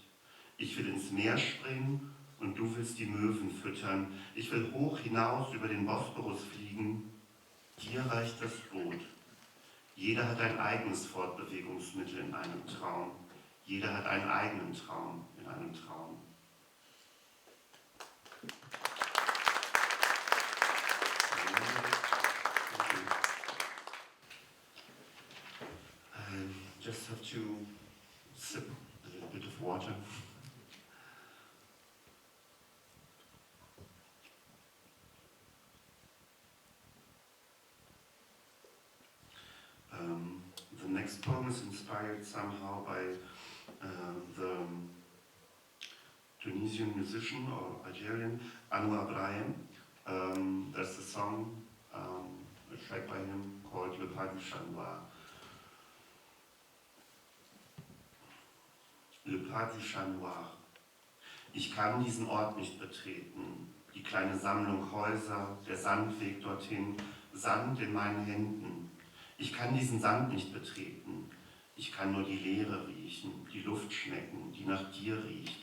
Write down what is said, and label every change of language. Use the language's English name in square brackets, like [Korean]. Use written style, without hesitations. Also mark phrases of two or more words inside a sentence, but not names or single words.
[German] Ich will ins Meer springen und du willst die Möwen füttern. Ich will hoch hinaus über den Bosporus fliegen. Dir reicht das Boot. Jeder hat ein eigenes Fortbewegungsmittel in einem Traum. Jeder hat einen eigenen Traum in einem Traum. [English] I just have to sip a little bit of water. The next poem is inspired somehow by the Tunisian musician or Algerian Anwar Brahim. There's a song, a track by him called Le Pas du Chat Noir. Le Pas du Chat Noir. [German] Ich kann diesen Ort nicht betreten, die kleine Sammlung Häuser, der Sandweg dorthin, Sand in meinen Händen. Ich kann diesen Sand nicht betreten, ich kann nur die Leere riechen, die Luft schmecken, die nach dir riecht.